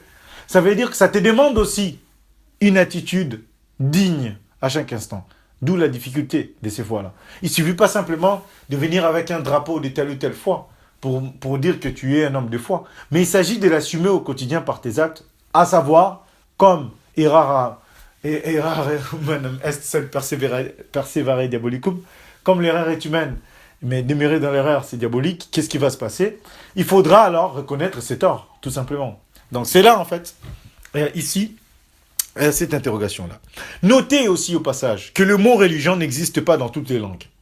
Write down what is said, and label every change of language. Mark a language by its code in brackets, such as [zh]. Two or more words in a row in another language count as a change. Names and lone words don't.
[fr] Ça veut dire que ça te demande aussi une attitude digne à chaque instant. D'où la difficulté de ces fois-là. Il ne suffit pas simplement de venir avec un drapeau de telle ou telle foi pour dire que tu es un homme de foi. Mais il s'agit de l'assumer au quotidien par tes actes, à savoir, comme [la] errare humanum est sed perseverare diabolicum, [fr] comme l'erreur est humaine, mais demeurer dans l'erreur, c'est diabolique, qu'est-ce qui va se passer ? Il faudra alors reconnaître ses torts, tout simplement. Donc c'est là, en fait, ici, cette interrogation-là. Notez aussi au passage que le mot religion n'existe pas dans toutes les langues.